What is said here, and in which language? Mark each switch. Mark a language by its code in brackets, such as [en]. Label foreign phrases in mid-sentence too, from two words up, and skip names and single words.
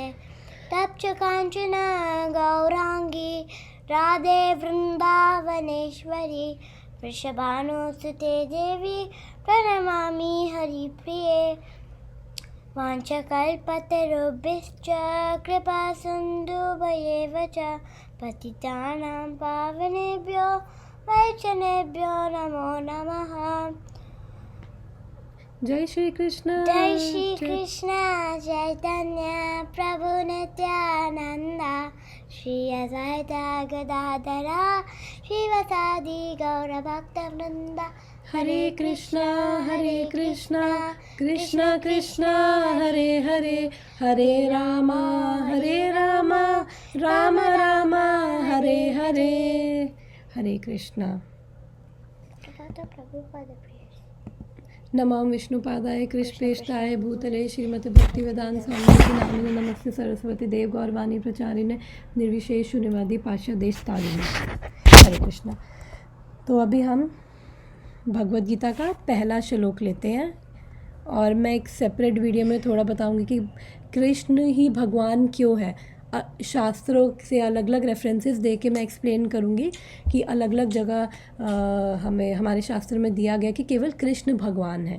[sa] तप्त कांचन गौरांगी राधे वृंदावनेश्वरी वृषभानुसुते देवी प्रणमामि हरिप्रिये। वाञ्छकल्पतरुभ्यश्च कृपा सिन्धुभ्येव च पतितानां पावनेभ्यो वैष्णवेभ्यो नमो नमः। जय श्री कृष्ण। जय श्री कृष्ण चैतन्य प्रभु नित्यानंद श्री अद्वैत गदाधर श्रीवासादि गौरभक्तवृंद। हरे कृष्णा कृष्ण कृष्ण हरे हरे, हरे राम राम राम हरे हरे। हरे कृष्णा। नमो विष्णुपादाय कृष्णप्रेष्ठाय भूतले श्रीमते भक्तिवेदांत स्वामी नामिने नमस्ते सरस्वती देव गौरवाणी प्रचारिणे निर्विशेष शून्यवादी पाश्चादेश तारिणे। हरे कृष्णा। [hi] तो अभी हम भगवद गीता का पहला श्लोक लेते हैं और मैं एक [en] separate video [hi] में थोड़ा बताऊंगी कि कृष्ण ही भगवान क्यों है। शास्त्रों से अलग अलग रेफरेंसेस दे के मैं एक्सप्लेन करूंगी कि अलग अलग जगह हमें हमारे शास्त्र में दिया गया कि केवल कृष्ण भगवान है।